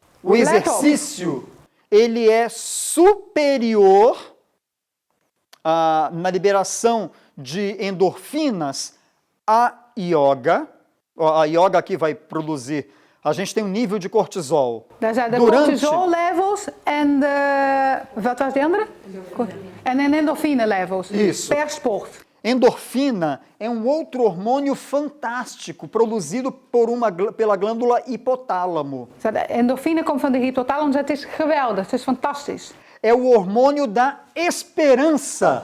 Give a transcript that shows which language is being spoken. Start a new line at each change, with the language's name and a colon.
Portuguese: O exercício, ele é superior na liberação de endorfinas à yoga. A yoga aqui vai produzir... A gente tem um nível de cortisol.
Dutch: Daar zijn de cortisol levels en de... Wat was die andere? En de endorfine levels.
Portuguese: Isso.
Dutch: Per sport.
Portuguese: Endorfina é um outro hormônio fantástico, produzido pela glândula hipotálamo.
Dutch: De endorfine komt van de hypothalamus. Het is geweldig. Het is fantastisch.
Portuguese: É o hormônio da esperança.